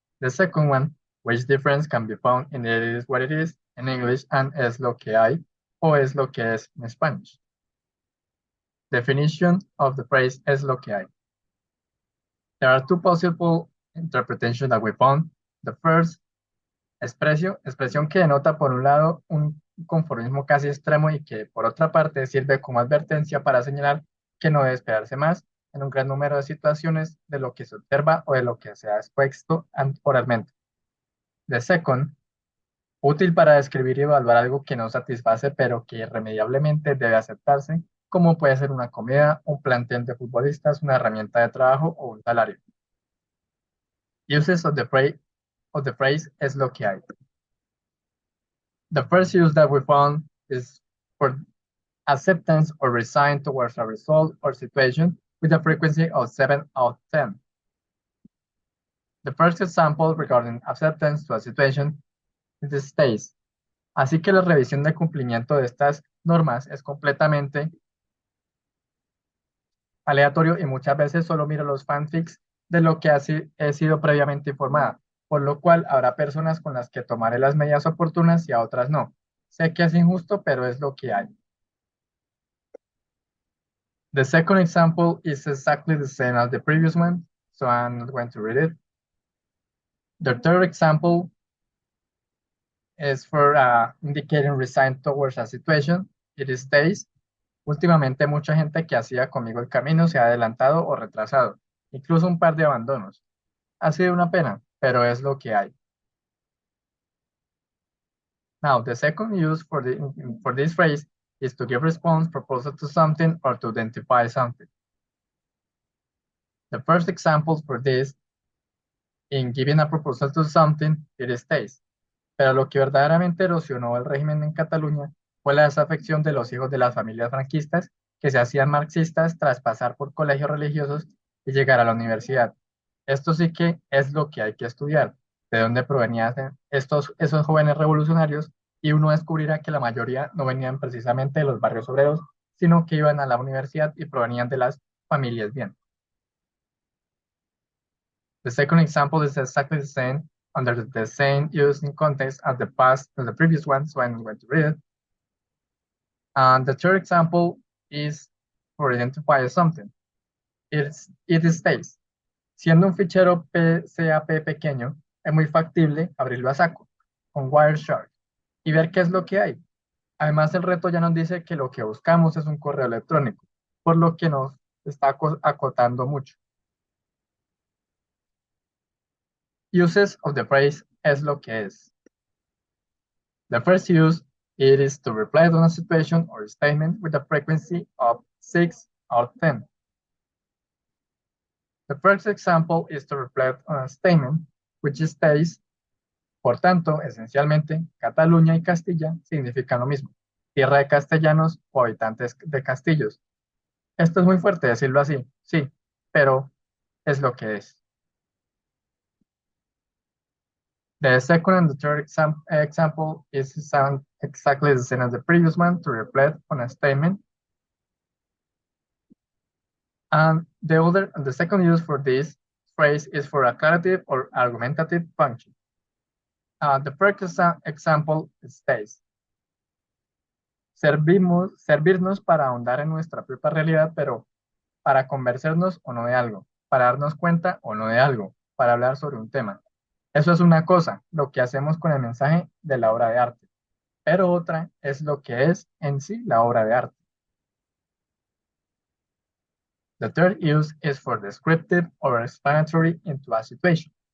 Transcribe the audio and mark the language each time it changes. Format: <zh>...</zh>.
<en>The second one, which difference can be found in it is what it is in English and</en> <es>es lo que hay o es lo que es</es> <en>in Spanish. Definition of the phrase</en> <es>es lo que hay.</es> <en>There are 2 possible interpretations that we found. The first,</en> <es>expresión que denota por un lado un conformismo casi extremo y que por otra parte sirve como advertencia para señalar que no debe esperarse más en un gran número de situaciones de lo que se observa o de lo que se ha expuesto oralmente.</es> <en>The second,</en> <es>útil para describir y evaluar algo que no satisface pero que irremediablemente debe aceptarse, como puede ser una comida, un plantel de futbolistas, una herramienta de trabajo o un salario.</es> <en>Uses of the phrase</en> <es>es lo que hay.</es> <en>The first use that we found is for acceptance or resign towards a result or situation with a frequency of 7 out of 10. The first example regarding acceptance to a situation is states.</en> <es>Así que la revisión de cumplimiento de estas normas es completamente aleatorio y muchas veces solo miro los fanfics de lo que he sido previamente informada, por lo cual habrá personas con las que tomaré las medidas oportunas y a otras no. Sé que es injusto, pero es lo que hay.</es> <en>The second example is exactly the same as the previous one, so I'm not going to read it. The third example is for indicating resign towards a situation. It states,</en> <es>últimamente mucha gente que hacía conmigo el camino se ha adelantado o retrasado, incluso un par de abandonos. Ha sido una pena, pero es lo que hay.</es> <en>Now, the second use for this phrase is to give response proposal to something or to identify something. The first example for this, in giving a proposal to something, it states,</en> <es>pero lo que verdaderamente erosionó el régimen en Cataluña fue la desafección de los hijos de las familias franquistas que se hacían marxistas tras pasar por colegios religiosos y llegar a la universidad. Esto sí que es lo que hay que estudiar, de dónde provenían esos jóvenes revolucionarios, y uno descubrirá que la mayoría no venían precisamente de los barrios obreros, sino que iban a la universidad y provenían de las familias bien.</es> <en>The second example is exactly the same, under the same use in context as the previous one, so I'm going to read it. And the third example is for identify something.</en> <es>It states, siendo un fichero PCAP pequeño, es muy factible abrirlo a saco, con Wireshark, y ver qué es lo que hay. Además, el reto ya nos dice que lo que buscamos es un correo electrónico, por lo que nos está acotando mucho.</es> <en>Uses of the phrase</en> <es>es lo que es.</es> <en>The first use, it is to reply to a situation or statement with a frequency of 6 out of 10. The first example is to reply on a statement which states,</en> <es>por tanto, esencialmente, Cataluña y Castilla significan lo mismo, tierra de castellanos o habitantes de castillos. Esto es muy fuerte decirlo así, sí, pero es lo que es.</es> <en>The second and the third example is exactly the same as the previous one, to reflect on a statement. And the second use for this phrase is for a aclarative or argumentative function. The first example states,</en> <es>servirnos para ahondar en nuestra propia realidad, pero para convencernos o no de algo, para darnos cuenta o no de algo, para hablar sobre un tema. Eso es una cosa, lo que hacemos con el mensaje de la obra de arte, pero otra es lo que es en sí la obra de arte.</es> <en>The third use is for descriptive or explanatory into a situation.</en>